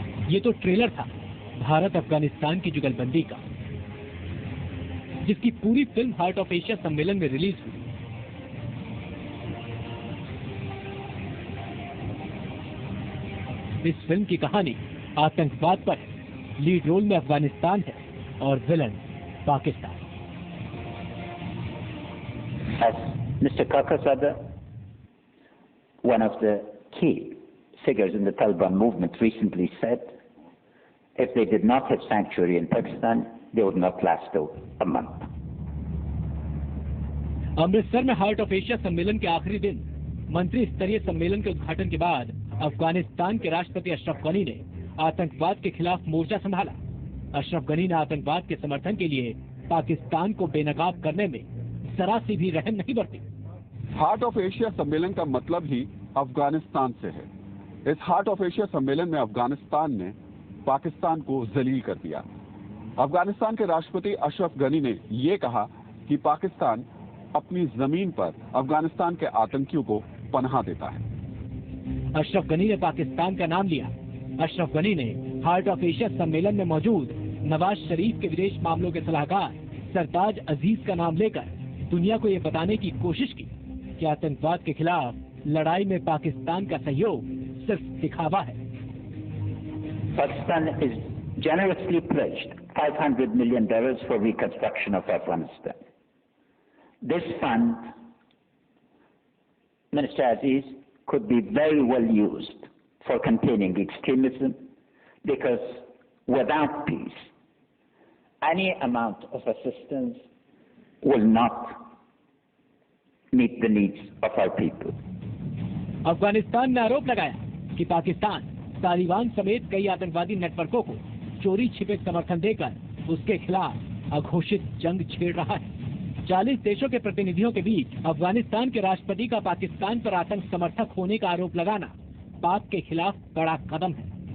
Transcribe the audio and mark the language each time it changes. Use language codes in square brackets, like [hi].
[hi] ये तो ट्रेलर था भारत अफगानिस्तान की जुगलबंदी का, जिसकी पूरी फिल्म हार्ट ऑफ एशिया सम्मेलन में रिलीज हुई। इस फिल्म की कहानी आतंकवाद पर है। लीड रोल में अफगानिस्तान है और villain Pakistan. [en] As Mr. Kakazada, one of the key figures in the Taliban movement, recently said, if they did not have sanctuary in Pakistan, they would not last a month. [hi] Amritsar में heart of Asia सम्मेलन के आखिरी दिन मंत्री स्तरीय सम्मेलन के उद्घाटन के बाद अफगानिस्तान के राष्ट्रपति अशरफ गनी ने आतंकवाद के खिलाफ मोर्चा संभाला। अशरफ गनी ने आतंकवाद के समर्थन के लिए पाकिस्तान को बेनकाब करने में जरा सी भी रहम नहीं बरती। हार्ट ऑफ एशिया सम्मेलन का मतलब ही अफगानिस्तान से है। इस हार्ट ऑफ एशिया सम्मेलन में अफगानिस्तान ने पाकिस्तान को जलील कर दिया। अफगानिस्तान के राष्ट्रपति अशरफ गनी ने ये कहा कि पाकिस्तान अपनी जमीन पर अफगानिस्तान के आतंकियों को पनाह देता है। अशरफ गनी ने पाकिस्तान का नाम लिया। अशरफ गनी ने हार्ट ऑफ एशिया सम्मेलन में मौजूद नवाज शरीफ के विदेश मामलों के सलाहकार सरताज अजीज का नाम लेकर दुनिया को ये बताने की कोशिश की कि आतंकवाद के खिलाफ लड़ाई में पाकिस्तान का सहयोग सिर्फ दिखावा है। [en] Pakistan is generously pledged $500 million for reconstruction of Afghanistan. This fund, Minister Aziz, could be very well used for containing extremism, because without peace, any amount of assistance will not meet the needs of our people. [hi] Afghanistan ने आरोप लगाया कि पाकिस्तान तालिबान समेत कई आतंकवादी नेटवर्कों को चोरी छिपे समर्थन देकर उसके खिलाफ अघोषित जंग छेड़ रहा है। 40 देशों के प्रतिनिधियों के बीच अफगानिस्तान के राष्ट्रपति का पाकिस्तान पर आतंक समर्थक होने का आरोप लगाना पाक के खिलाफ बड़ा कदम है।